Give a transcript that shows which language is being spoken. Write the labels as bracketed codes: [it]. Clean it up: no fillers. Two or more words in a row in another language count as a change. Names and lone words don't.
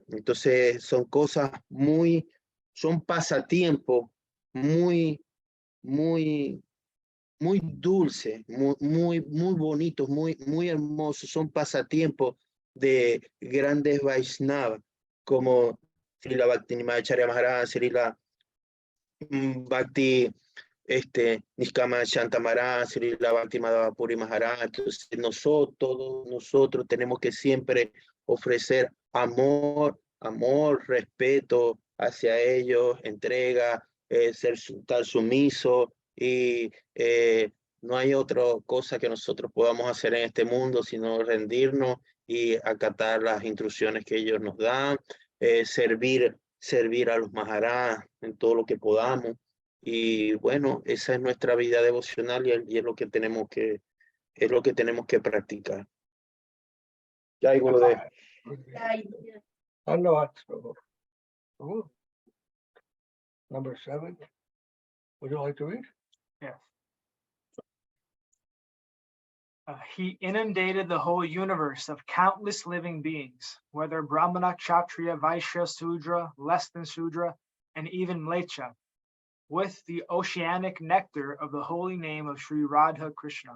[es] Entonces, son cosas son pasatiempos muy dulces, muy bonitos, muy hermosos. Son pasatiempos de grandes Vaishnavas, como Srila Bhakti Animal Acharya Maharaj, Srila Bhakti Nikkama Shanta Maharaj, Srila Bhakti Madhava Puri Maharaj. Entonces nosotros tenemos que siempre ofrecer amor, respeto hacia ellos, entrega, estar sumiso, y no hay otra cosa que nosotros podamos hacer en este mundo sino rendirnos y acatar las instrucciones que ellos nos dan, servir a los Maharaj en todo lo que podamos. Y bueno, esa es nuestra vida devocional, y es lo que tenemos que practicar. Ya hay uno de [en] Number 7. Would you like to read? Yes. He inundated the whole universe of countless living beings, whether Brahmana, Kshatriya, Vaishya, Sudra, less than Sudra, and even Mlecha, with the oceanic nectar of the holy name of Sri Radha Krishna.